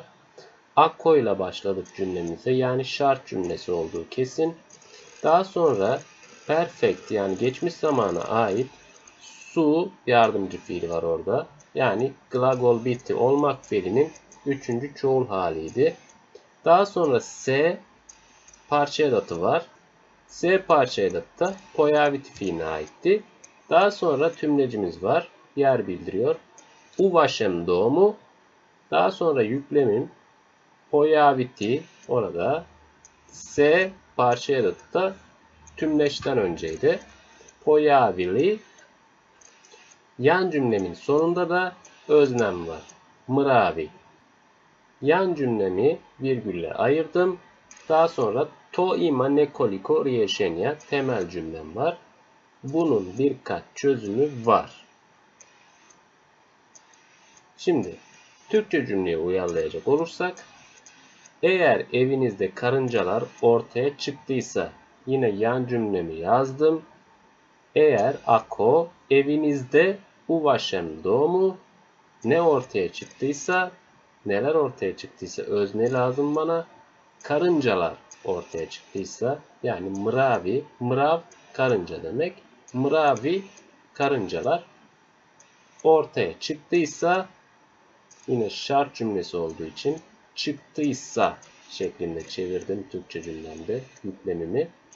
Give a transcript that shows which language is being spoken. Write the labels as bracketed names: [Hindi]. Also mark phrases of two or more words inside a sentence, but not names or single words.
[Turkish] Ako ile başladık cümlemize. Yani şart cümlesi olduğu kesin. Daha sonra perfect yani geçmiş zamana ait su yardımcı fiili var orada. Yani glagol bitti olmak fiilinin 3. çoğul haliydi. Daha sonra se parça edatı var. Se parça edatı da pojaviti fiiline aitti. Daha sonra tümlecimiz var. Yer bildiriyor. [Bosnian] U vašem domu. [Turkish] Daha sonra yüklemim pojaviti orada. Se parça edatı da tümleçten önceydi. Pojavili. Yan cümlemin sonunda da öznem var. Mravi. Yan cümlemi virgülle ayırdım. Daha sonra [Bosnian] to ima nekoliko rješenja [Turkish] temel cümlem var. Bunun birkaç çözümü var. Şimdi Türkçe cümleye uyarlayacak olursak eğer evinizde karıncalar ortaya çıktıysa yine yan cümlemi yazdım. Eğer ako evinizde [Bosnian] u vašem domu [Turkish] ne ortaya çıktıysa neler ortaya çıktıysa özne lazım bana. Karıncalar ortaya çıktıysa yani mravi, mrav karınca demek. Mravi karıncalar ortaya çıktıysa yine şart cümlesi olduğu için çıktıysa şeklinde çevirdim Türkçe cümlemde yüklemimi.